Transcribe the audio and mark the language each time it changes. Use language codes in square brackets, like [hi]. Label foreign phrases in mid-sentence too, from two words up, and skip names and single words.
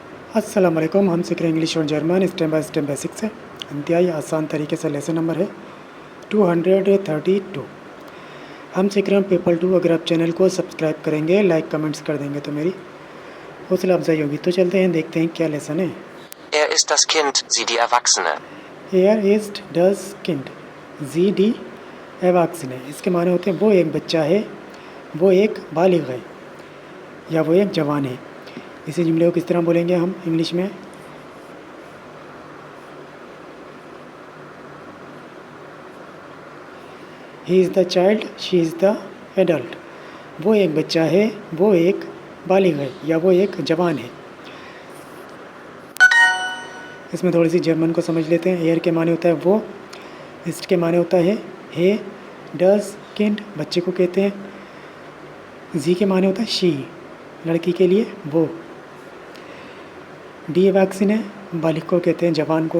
[ar] السلام عليكم. [hi] हम सीख रहे हैं इंग्लिश और जर्मन [en] step by step [hi] बेसिक से। इंतहाई आसान तरीके से [en] lesson number [hi] है 232। हम सीख रहे हैं पेपर 2। अगर आप चैनल को सब्सक्राइब करेंगे, [en] like comments [hi] कर देंगे तो मेरी हौसला अफजाई होगी। तो चलते हैं, देखते हैं क्या लेसन है। [de] Er ist das Kind, sie die Erwachsene. Er ist das Kind sie die Erwachsene. [hi] इसके माने होते हैं वो एक बच्चा है, वो एक बालिग है या वो एक जवान है। इसी जुमले को किस तरह बोलेंगे हम इंग्लिश में? [en] He is the child, she is the adult. [hi] वो एक बच्चा है, वो एक बालिग है या वो एक जवान है। इसमें थोड़ी सी जर्मन को समझ लेते हैं। एयर के माने होता है वो, इस्ट के माने होता है हे, [de] das Kind [hi] बच्चे को कहते हैं, जी के माने होता है शी लड़की के लिए वो, [de] die Erwachsene [hi] है बालिग को कहते हैं जवान को।